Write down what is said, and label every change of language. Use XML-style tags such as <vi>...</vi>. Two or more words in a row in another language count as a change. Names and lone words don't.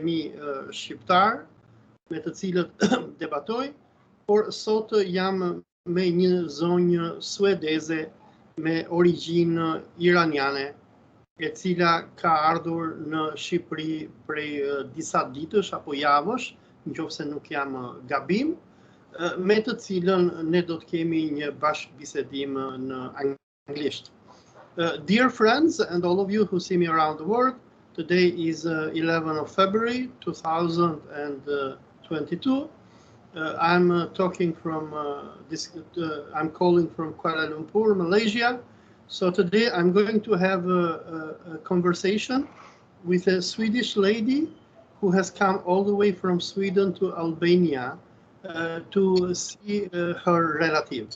<sq>mi shqiptar me të cilët debatoj, por sot jam me një zonjë suedeze me origjinë iraniane, e cila ka ardhur në Shqipëri prej disa ditësh apo javësh, nëse nuk jam gabim, me të cilën ne do të kemi një bashkëbisedim në anglisht.</sq> <en>Dear friends and all of you who see me around the world, today is 11 of February 2022. I'm talking from I'm calling from Kuala Lumpur, Malaysia. So today I'm going to have a conversation with a Swedish lady who has come all the way from Sweden to Albania to see her relative.</en>